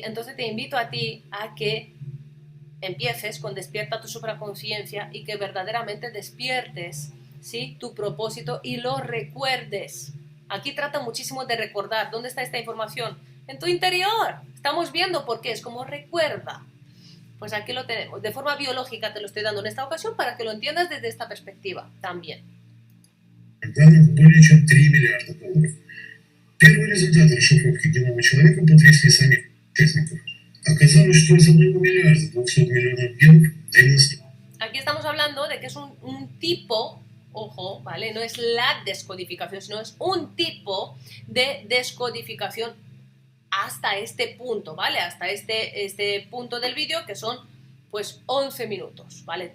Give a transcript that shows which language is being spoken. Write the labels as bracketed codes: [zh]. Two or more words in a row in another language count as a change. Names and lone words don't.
[es] Entonces te invito a ti a que empieces con despierta tu supraconciencia y que verdaderamente despiertes, ¿sí?, tu propósito y lo recuerdes. Aquí trata muchísimo de recordar. ¿Dónde está esta información? En tu interior. Estamos viendo por qué. Es como recuerda. Pues aquí lo tenemos. De forma biológica te lo estoy dando en esta ocasión para que lo entiendas desde esta perspectiva también. [ru] Данных более чем 3 миллиарда долларов. Первые результаты расшифровки генома человека потрясли самих участников. Оказалось, что из 1 миллиарда 200 миллионов генов 90. [es] Aquí estamos hablando de que es un tipo, ojo, ¿vale? No es la descodificación, sino es un tipo de descodificación hasta este punto, ¿vale? Hasta este punto del vídeo, que son pues 11 minutos, ¿vale?